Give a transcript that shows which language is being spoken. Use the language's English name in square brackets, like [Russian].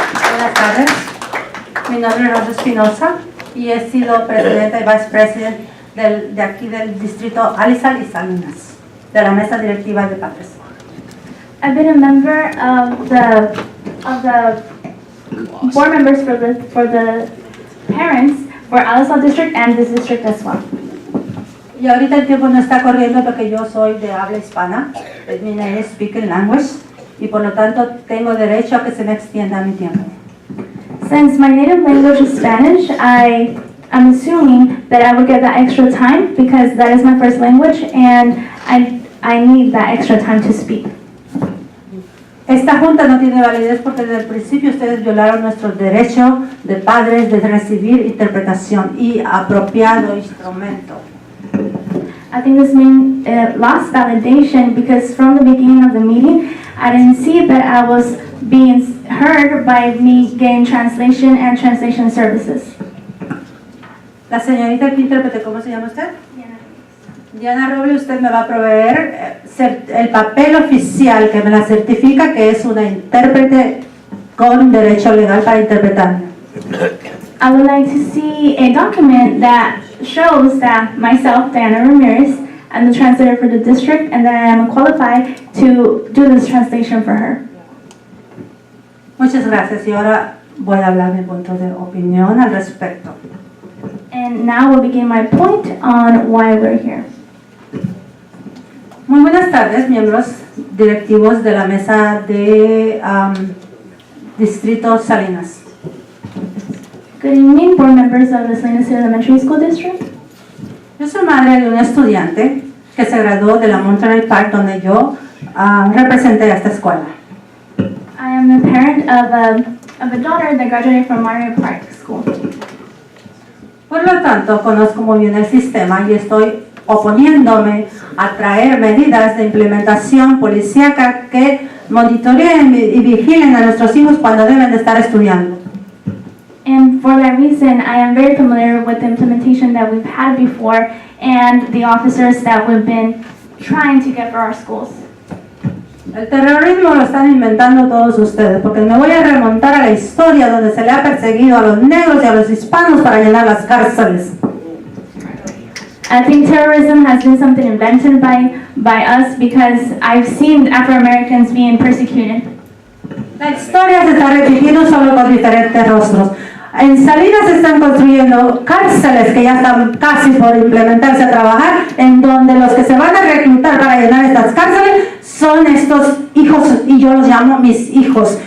[Spanish] Buenas tardes, mi nombre es Rosa Espinosa y he sido presidenta y [English] vice president [Spanish] de aquí del distrito Alisal y Salinas, de la mesa directiva de padres. [English] I've been a member of the board members for the parents for Alisal district and this district as well. [Spanish] Y ahorita el tiempo no está corriendo porque yo soy de habla hispana, es mi [English] native speaking language, [Spanish] y por lo tanto tengo derecho a que se me extienda mi tiempo. [English] Since my native language is Spanish, I'm assuming that I would get that extra time because that is my first language and I need that extra time to speak. [Spanish] Esta junta no tiene validez porque desde el principio ustedes violaron nuestro derecho de padres de recibir interpretación y apropiado instrumento. [English] I think this lost validation because from the beginning of the meeting, I didn't see that I was being heard by me getting translation and translation services. [Spanish] La señorita que intérprete, ¿cómo se llama usted? Diana Robles, usted me va a proveer el papel oficial que me la certifica que es una intérprete con derecho legal para interpretar. [English] I would like to see a document that shows that myself, Diana Ramirez, I'm the translator for the district and that I am qualified to do this translation for her. [Spanish] Muchas gracias y ahora voy a hablar mi punto de opinión al respecto. [English] And now we'll begin my point on why we're here. [Spanish] Muy buenas tardes, miembros directivos de la mesa de Distrito Salinas. [English] Good evening, board members of the Salinas Elementary School District. [Spanish] Yo soy madre de un estudiante que se graduó de la Monterey Park, donde yo representé a esta escuela. [English] I am the parent of a daughter that graduated from Monterey Park School. [Spanish] Por lo tanto, conozco muy bien el sistema y estoy oponiéndome a traer medidas de implementación policíaca que monitoreen y vigilen a nuestros hijos cuando deben de estar estudiando. [English] And for that reason, I am very familiar with the implementation that we've had before and the officers that we've been trying to get for our schools. [Spanish] El terrorismo lo están inventando todos ustedes, porque me voy a remontar a la historia donde se le ha perseguido a los negros y a los hispanos para llenar las cárceles. [English] I think terrorism has been something invented by us because I've seen Afro-Americans being persecuted. [Spanish] La historia se está repitiendo solo con diferentes rostros. En Salinas se están construyendo cárceles que ya están casi por implementarse a trabajar, en donde los que se van a reclutar para llenar estas cárceles son estos hijos, y yo los llamo mis hijos.